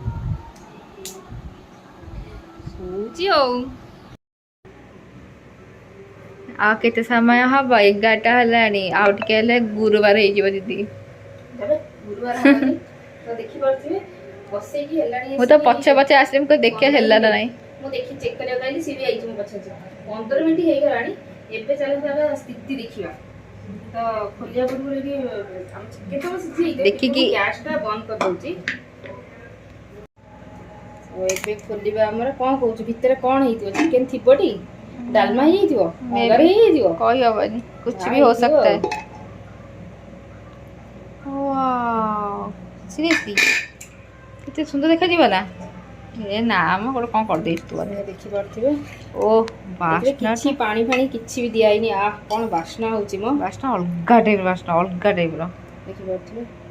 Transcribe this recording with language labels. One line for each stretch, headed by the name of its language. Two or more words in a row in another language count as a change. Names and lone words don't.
Odia: ଶୋଉଛି ଆଉ କେତେ ସମୟ ହବ 11ଟା ହେଲାଣି ଆଉ ଟିକେ ହେଲେ ଗୁରୁବାର ହେଇଯିବ ଦିଦି ମୁଁ ତ ପଛେ ପଛେ ଆସିଲି ମୁଁ ଦେଖିବା ହେଲା ନା ନାଇଁ ମୁଁ ଦେଖି ଚେକ୍ କରିବାକୁ ଆଇଲି ସିଏ ବି ଆଇଛି ମୋ ପଛେ 15 ମିନିଟ୍ ହେଇଗଲାଣି ଏବେ ଚାଲନ୍ତୁ ଆମେ ସ୍ଥିତି ଦେଖିବା ତ ଖୋଲିବା ପୂର୍ବରୁ ଏଠି ଆମ ଚିକେନ ତ ସିଝି ହେଇଯିବ ଦେଖିକି ଗ୍ୟାସଟା ବନ୍ଦ କରିଦେଉଛି ଏବେ ଖୋଲିବା ଆମର କ'ଣ କହୁଛୁ ଭିତରେ କ'ଣ ହେଇଥିବ ଚିକେନ ଥିବଟି ଡାଲମା ହେଇଯାଇଥିବ ଅଙ୍ଗାର ହେଇଯାଇଥିବ କହିହବନି କିଛି ବି
Hindi: हो सकता है
Odia: ସିରିୟସଲି କେତେ ସୁନ୍ଦର ଦେଖାଯିବ ନା ଏ ନା ଆମ ଗୋଟେ କ'ଣ କରିଦେଇଛୁ ତୁ ଦେଖିପାରୁଥିବେ ଓ ବାସ୍ନା କିଛି ପାଣି ଫାଣି କିଛି ବି ଦିଆ ହେଇନି କ'ଣ ବାସ୍ନା ହେଉଛି ମୋ ବାସ୍ନା ଅଲଗା ଟାଇପ୍ର ଦେଖିପାରୁଥିବେ